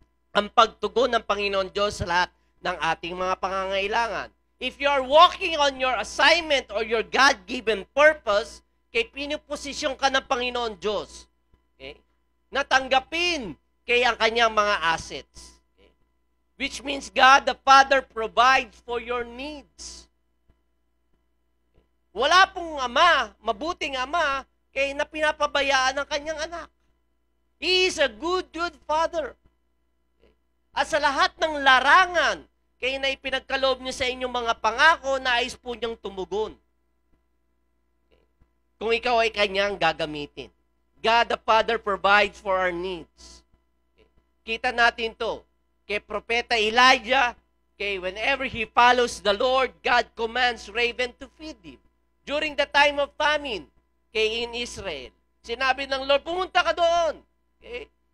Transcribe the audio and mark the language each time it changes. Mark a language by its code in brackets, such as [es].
[tl] Ang pagtugon ng Panginoon Diyos sa lahat ng ating mga pangangailangan. [en] If you are walking on your assignment or your God-given purpose, [tl] pinuposisyon ka ng Panginoon Diyos. [en] Okay? [tl] Natanggapin ang kanyang mga assets. [en] Which means God the Father provides for your needs. [tl] Wala pong ama, mabuting ama, na pinapabayaan ng kanyang anak. [en] He is a good father. [tl] At sa lahat ng larangan, na ipinagkaloob niyo sa inyong mga pangako, nais po niyang tumugon. Kung ikaw ay kanyang gagamitin. [en] God the Father provides for our needs. [tl] Kita natin to. [en] Kay Propeta Elijah, whenever he follows the Lord, God commands raven to feed him. During the time of famine, in Israel, [tl] sinabi ng Lord, pumunta ka doon. [en] Okay?